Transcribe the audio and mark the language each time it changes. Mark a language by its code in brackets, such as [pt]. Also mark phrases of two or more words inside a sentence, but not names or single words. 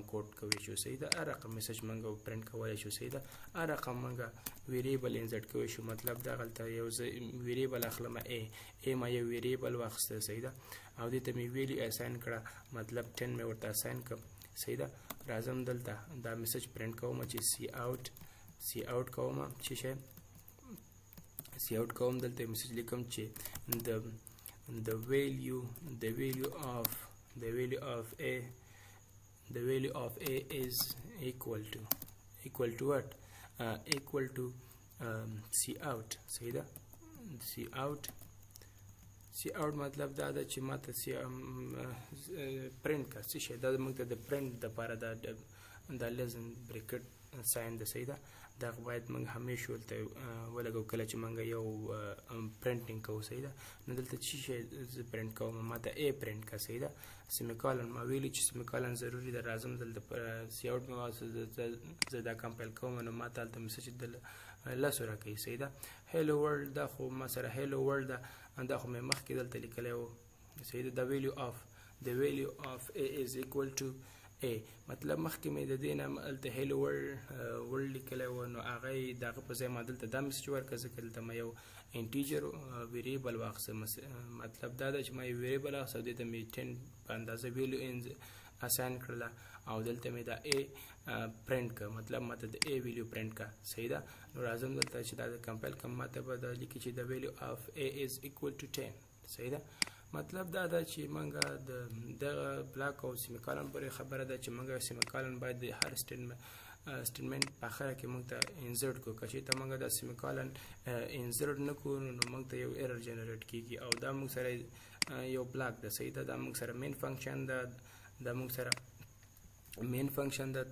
[ps] کوډ کولی شو صحیح ده هر رقم میسج موږ پرنټ کولی شو صحیح ده هر رقم موږ [en] variable insert [ps] کولی شو مطلب دغلته یو ویریبل اخلم ا ما یو ویریبل واخیسته صحیح ده او دې ته مې [en] value assign [ps] کړه مطلب 10 مې ورته اساین کړم صحیح ده راځم دلته دا [en] message print [ps] کوم چې سی اوټ کوم چې شي سی اوټ کوم دلته میسج لیکم چې [en] the value of a is equal to what equal to cout [ps] صحیح ده cout مطلب دا ده چې ماته پرنټ کا څه شي دا موږ ته د پرنټ د لپاره دا لازم [en] bracket sign [ps] ده صحیح ده دا باید موږ همیشه ولته ولګو کله چې موږ یو پرنټینګ کوو صحیح ده نو دلته چې شي پرنټ کوم ماته ا پرنټ کا صحیح ده سیمیکولن ما ویلی چې سیمیکولن ضروری ده راځم دلته سی اوټ مې واسه زدا کمپایل کوم نو ماته دلته میسج دل لاسو راکې صحیح ده [en] hello world [ps] دا خو ما سره [en] hello world [ps] دا خو مې مخکې دلته لیکلی و صحیح ده [en] the value of a is equal to a [ps] مطلب مخکې مې د دې نه دلته [en] hello world [ps] لیکلی و نو هغه یې د هغه په ځای ما دلته دا میسج ورکړه ځکه دلته ما یو [en] integer variable [ps] واخیسته مطلب دا ده چې ما یو ویریبل واخیسته او دې ته مې 10 په اندازه [en] value assign [ps] کړله او دلته مې دا a پرنټ کړه مطلب ماته د a ویلیو پرنټ کړه صحیح ده نو راځم دلته چې دا کمپایل کوم ماته به دا لیکي چې [en] the value of a is equal to 10 [ps] صحیح ده مطلب دا ده چې موږ د بلاک او سیمیکولن پورې خبره ده چې موږ سیمیکولن باید د هر سټیټمنټ په اخره کې موږ ته انسرټ کو کچې ته موږ د سیمیکولن انسرټ نه کو نو موږ ته یو [en] error generate [ps] کیږي او دا موږ سره یو بلاک ده صحیح ده دا موږ سره [en] main function [ps] ده دا موږ سره [en] main function [ps] ده